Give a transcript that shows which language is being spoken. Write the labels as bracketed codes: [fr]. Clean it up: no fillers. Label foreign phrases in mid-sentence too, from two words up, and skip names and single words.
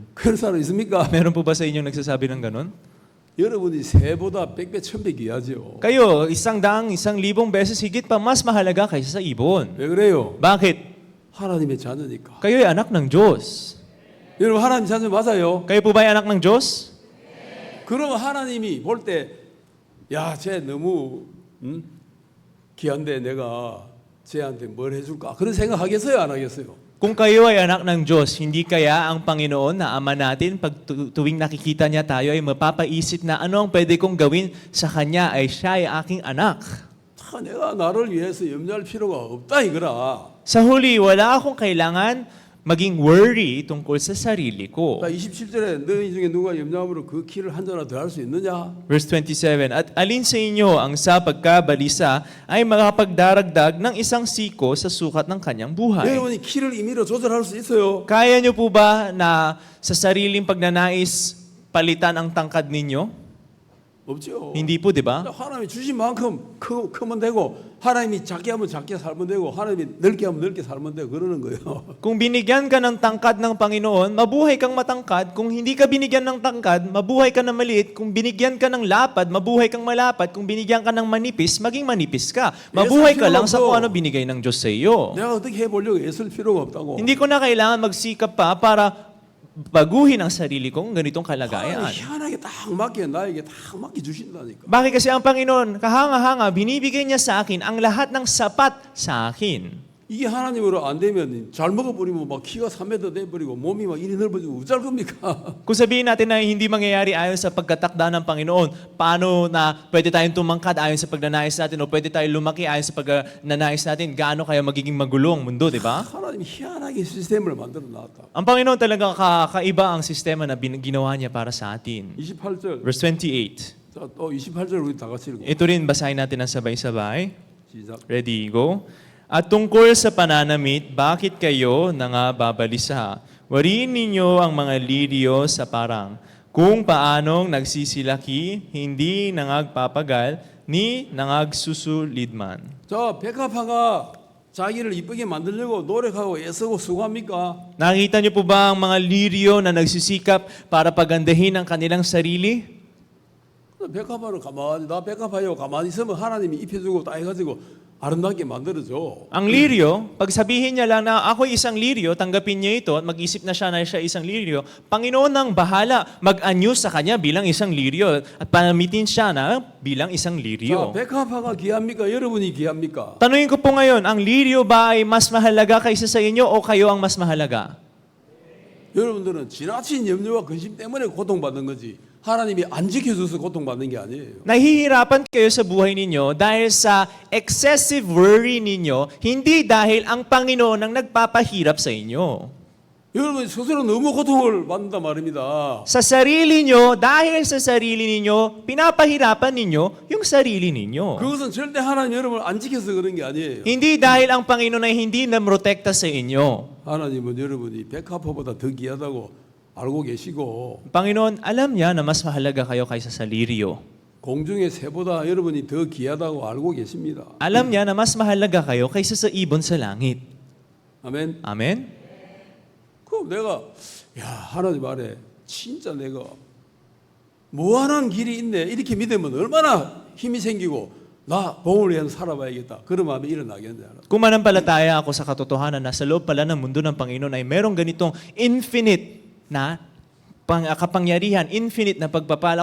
[ko] 그런 사람 있습니까? [tl] Meron po ba sa inyong nagsasabi ng ganun? [ko] 여러분이 새보다 100배, 1000배 귀하죠. [tl] Kayo, 100, 1,000 beses higit pa mas mahalaga kaysa sa ibon. [ko] 왜 그래요? [tl] Bakit? [ko] 하나님의 자녀니까. [tl] Kayo ay anak ng Diyos. [ko] 여러분 하나님 자녀 맞아요? [tl] Kayo po ba ay anak ng Diyos? [ko] 그러면 하나님이 볼 때, 야, 쟤 너무 귀한데 내가 쟤한테 뭘 해줄까? 그런 생각하겠어요, 안 하겠어요? [tl] Kung kayo ay anak ng Diyos, hindi kaya ang Panginoon na Ama natin, pag tuwing nakikita niya tayo, ay mapapaisip na ano ang pwede kong gawin sa Kanya ay siya ay aking anak. [ko] 내가 나를 위해서 염려할 필요가 없다 이거라. [tl] Sa huli, wala akong kailangan maging worry tungkol sa sarili ko. [ko] 27절에 너희 중에 누가 염려함으로 그 키를 한 자나 더 할 수 있느냐? [tl] Verse 27, At alin sa inyo ang sa pagkabalisa ay makapagdaragdag ng isang siko sa sukat ng kanyang buhay? [ko] 여러분이 키를 임의로 조절할 수 있어요. [tl] Kaya niyo po ba na sa sariling pagnanais palitan ang tangkad ninyo? [ko] 없죠. [tl] Hindi po, di ba? [ko] 하나님이 주신 만큼 크면 되고 하나님이 작게 하면 작게 살면 되고 하나님이 넓게 하면 넓게 살면 되고 그러는 거예요. [tl] Kung binigyan ka ng tangkad ng Panginoon, mabuhay kang matangkad. Kung hindi ka binigyan ng tangkad, mabuhay ka na maliit. Kung binigyan ka ng lapad, mabuhay kang malapad. Kung binigyan ka ng manipis, maging manipis ka. Mabuhay ka lang sa kung ano binigay ng Diyos sa iyo. [ko] 내가 어떻게 해보려고 애쓸 필요가 없다고. [tl] Hindi ko na kailangan magsikap pa para baguhin ang sarili kong ganitong kalagayan. [ko] 하나님이 희한하게 딱 맞게 나에게 딱 맞게 주신다니까. [tl] Bakit kasi ang Panginoon, kahanga-hanga, binibigay niya sa akin ang lahat ng sapat sa akin. [ko] 이게 하나님으로 안 되면 잘 먹어버리면 막 키가 3m 돼버리고 몸이 막 이리 넓어지고 어쩔 겁니까? [tl] Kung sabihin natin na hindi mangyayari ayon sa pagkatakda ng Panginoon, paano na pwede tayong tumangkad ayon sa pagnanais natin o pwede tayong lumaki ayon sa pagnanais natin, gaano kaya magiging magulo ang mundo, di ba? [ko] 하나님이 희한하게 시스템을 만들어 놨다. [tl] Ang Panginoon talaga kakaiba ang sistema na ginawa niya para sa atin. [ko] 28절. [tl] Verse 28. [ko] 자, 또 28절 우리 다 같이 읽어. [tl] Ito rin, basahin natin ng sabay-sabay. [ko] 시작. [en] Ready, go. [tl] At tungkol sa pananamit, bakit kayo nangababalisa? Wariin ninyo ang mga liryo sa parang, kung paanong nagsisilaki, hindi nangagpapagal, ni nangagsusulidman. [ko] 자, 백합화가 자기를 이쁘게 만들려고 노력하고 애쓰고 수고합니까? [tl] Nakita niyo po ba ang mga liryo na nagsisikap para pagandahin ang kanilang sarili? [ko] 백합화를 가만히 나 백합화요 가만히 있으면 하나님이 입혀주고 다 해가지고 아름답게 만들어줘. [tl] Ang liryo, pag sabihin niya lang na ako'y isang liryo, tanggapin niya ito at mag-isip na siya isang liryo, Panginoon ang bahala mag-anyo sa kanya bilang isang liryo at panamitin siya na bilang isang [ko] 자, [tl] liryo. [ko] 백합화가 귀합니까? 여러분이 귀합니까? [tl] Tanungin ko po ngayon, ang liryo ba ay mas mahalaga kaysa sa inyo o kayo ang mas mahalaga? [ko] 여러분들은 지나친 염려와 근심 때문에 고통받는 거지. 하나님이 안 지켜줘서 고통받는 게 아니에요. [tl] Nahihirapan kayo sa buhay ninyo dahil sa [en] excessive worry [tl] ninyo, hindi dahil ang Panginoon ang nagpapahirap sa inyo. [ko] 여러분 스스로 너무 고통을 받는단 말입니다. [tl] Sa sarili nyo, dahil sa sarili ninyo, pinapahirapan ninyo yung sarili ninyo. [ko] 그것은 절대 하나님 여러분을 안 지켜서 그런 게 아니에요. [tl] Hindi dahil ang Panginoon ay hindi namoprotekta sa inyo. [ko] 하나님은 여러분이 백합화보다 더 귀하다고 알고 계시고 [tl] Ang Panginoon, alam niya na mas mahalaga kayo kaysa sa lirio. [ko] 공중의 새보다 여러분이 더 귀하다고 알고 계십니다. [tl] Alam niya na mas mahalaga kayo kaysa sa ibon sa langit. [ko] 아멘. [tl] Amen? [ko] 그럼 내가 하나님 말에 진짜 내가 무한한 길이 있네 이렇게 믿으면 얼마나 힘이 생기고 나 복을 위해서 살아봐야겠다 그런 마음이 일어나겠냐. [tl] Kung manampalataya ako sa katotohanan na sa loob pala ng mundo ng Panginoon ay merong ganitong infinite na kapangyarihan, infinite na pagpapala.